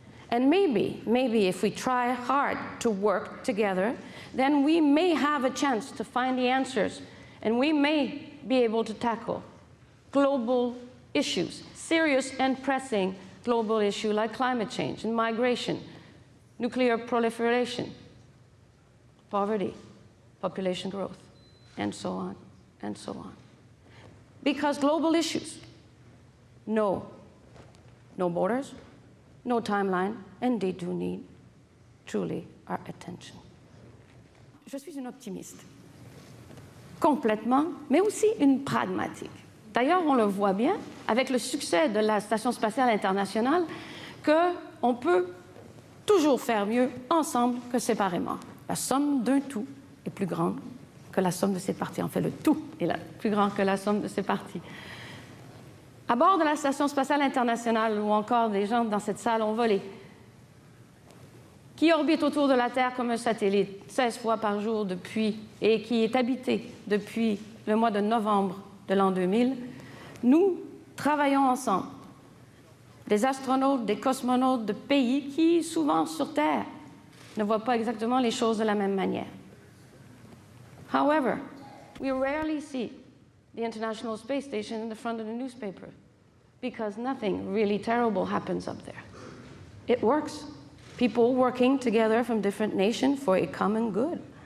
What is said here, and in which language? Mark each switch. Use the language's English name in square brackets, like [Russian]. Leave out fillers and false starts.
[English] And maybe if we try hard to work together, then we may have a chance to find the answers, and we may be able to tackle global issues, serious and pressing global issues like climate change and migration, nuclear proliferation, poverty, population growth, and so on, and so on. Because global issues know no borders, no timeline, and they do need truly our attention. [French] Je suis une optimiste, complètement, mais aussi une pragmatique. D'ailleurs, on le voit bien avec le succès de la Station spatiale internationale qu'on peut toujours faire mieux ensemble que séparément. La somme d'un tout est plus grande que la somme de ses parties. En fait, le tout est plus grand que la somme de ses parties. À bord de la Station spatiale internationale, ou encore des gens dans cette salle ont volé, qui orbite autour de la Terre comme un satellite 16 fois par jour depuis, et qui est habité depuis le mois de novembre de l'an 2000, nous travaillons ensemble. Des astronautes, des cosmonautes de pays qui, souvent sur Terre, ne voient pas exactement les choses de la même manière. [English] However, we rarely see the International Space Station in the front of the newspaper because nothing really terrible happens up there. It works. People working together from different nations for a common good.